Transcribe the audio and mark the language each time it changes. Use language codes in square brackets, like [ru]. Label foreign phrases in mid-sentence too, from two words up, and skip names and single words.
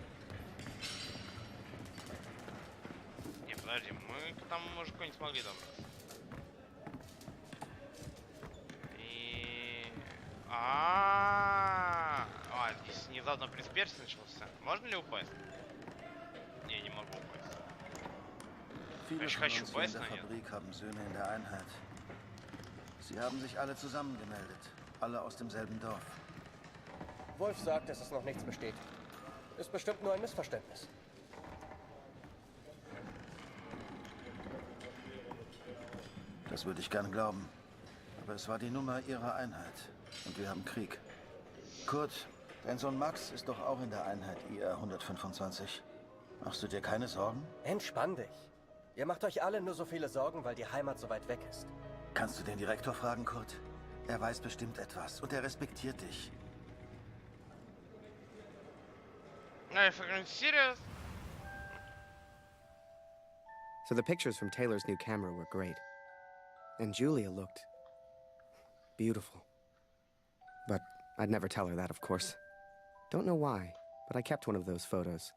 [ru] Не, подожди, мы к тому мужику не смогли добраться. И... здесь внезапно пресс начался. Можно ли упасть? Не, не могу упасть. Ich хочу упасть, но нет. [de] Haben Söhne in der Einheit. Sie haben sich alle zusammengemeldet. Alle aus demselben Dorf. Wolf sagt, dass es noch nichts besteht. Ist bestimmt nur ein Missverständnis. Das würde ich gern glauben. Aber es war die Nummer ihrer Einheit. Und wir haben Krieg. Kurt, dein Sohn Max ist doch auch in der Einheit IR 125. Machst du dir keine Sorgen? Entspann dich. Ihr macht euch alle nur so viele Sorgen, weil die Heimat so weit weg ist. Kannst du den Direktor fragen, Kurt? Er weiß bestimmt etwas und er respektiert dich. [en] Serious? So the pictures from Taylor's new camera were great. And Julia looked beautiful. But I'd never tell her that, of course. Don't know why, but I kept one of those photos.